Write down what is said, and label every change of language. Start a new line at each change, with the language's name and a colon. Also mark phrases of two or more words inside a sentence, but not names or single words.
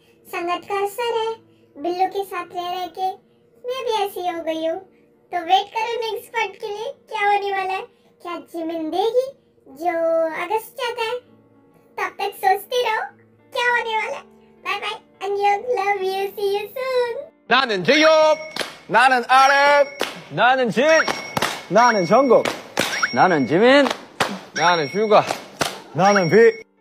Hindi: संगत का असर है, बिल्लू के साथ रह के मैं भी ऐसी हो गई हूँ। तो वेट करो
English: next part
Hindi: के लिए, क्या होने वाला है? क्या जिमिन देगी जो अगस्त चाहता है? तब तक सोचते रहो क्या होने वाला है।
English: bye bye, love you, see you soon.
Korean: 나는 제이홉. 나는 아랩. 나는 진. 나는 정국. 나는 지민. 나는 슈가. 나는 비.